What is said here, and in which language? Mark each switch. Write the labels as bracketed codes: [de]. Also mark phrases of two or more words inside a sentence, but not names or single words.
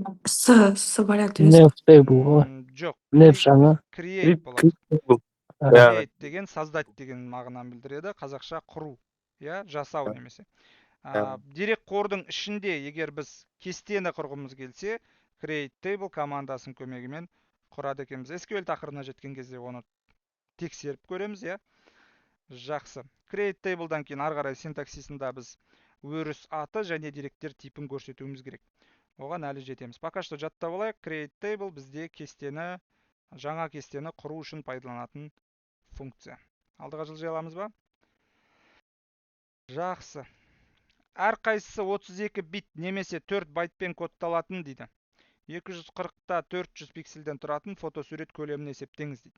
[kk] С варианты емес. [en] Nef table [kk] ғой. Жоқ. Nef жаңа. Create болады. Ja. Create деген создать деген мағынаны білдіреді. Қазақша құру. Я, жасау немесе. Дерек қордың ішінде егер біз кестені құрғымыз келсе, [en] create table [kk] командасын көмегімен құрады екенбіз. SQL тақырыбына жеткен кезде оны тексеріп көреміз, я. Жақсы. [en] Create table'дан [kk] кейін ары қарай синтаксисында біз өріс аты және деректер типін көрсетуіміз керек. Оған әлі жетеміз. [ru] Пока что [kk] жаттап алайық. [en] Create table [kk] бізде кестені, жаңа кестені құру үшін пайдаланатын функция. Алдыға жылжай аламыз ба? Жақсы. Әрқайсысы 32 бит немесе 4 байтпен кодталатын дейді. 240-та 400 пикселден тұратын фотосурет көлемін есептеңіз дейді.